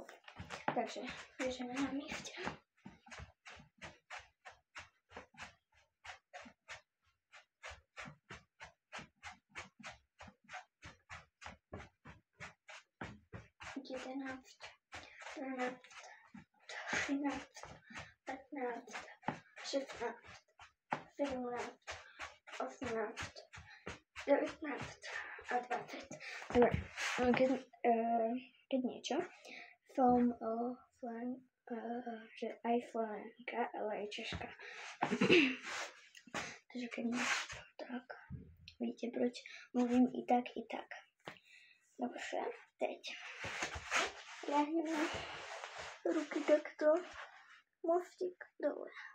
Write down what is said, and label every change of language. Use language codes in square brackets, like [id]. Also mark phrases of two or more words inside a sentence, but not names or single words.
[sk] Takže ležíme na mieste. Jedenáct, 12, 13, 15, 16, 17, 18, 19 a 20. Dobre, keď niečo, som že aj Slovenka, ale aj Češka. Takže keď niečo, [cs] tak vidíte, proč mluvím i tak, i tak. Dobře, teď [sk] ľahneme ruky takto, mostík dole.